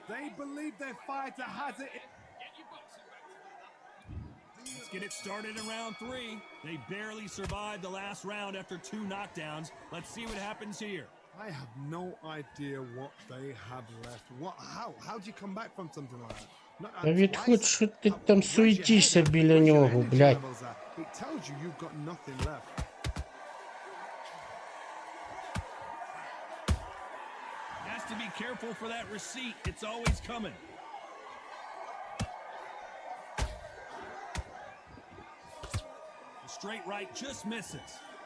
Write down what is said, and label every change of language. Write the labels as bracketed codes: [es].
[en] They believe their fighter has it. Let's get it started in round 3. They barely survived the last round after 2 knockdowns. Let's see what happens here. I have no idea what they have left. How do you come back from something like that? [uk] Та відходь, що ти там суетишся біля нього, блядь. [en] It tells you you've got nothing left. Has to be careful for that receipt. It's always coming. The straight right just misses.